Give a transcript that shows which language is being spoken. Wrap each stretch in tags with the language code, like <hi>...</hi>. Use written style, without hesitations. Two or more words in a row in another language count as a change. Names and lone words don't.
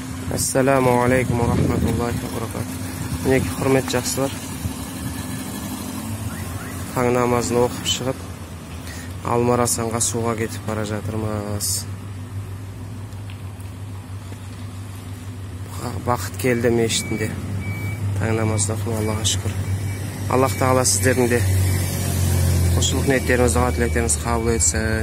<ar>السلام عليكم ورحمة الله وبركاته.</ar> <kk>Mineki hurmet жақсылар. Таң намазын оқып шығып, Алмарасанға суға кетіп бара жатырмыз. Бақыт келді мешітінде. Таң намазын оқып, Аллаға шүкір. Аллах Тағала сіздердің де құлшылық ниеттеріңізді, дұға тілектеріңізді қабыл етсін.</kk>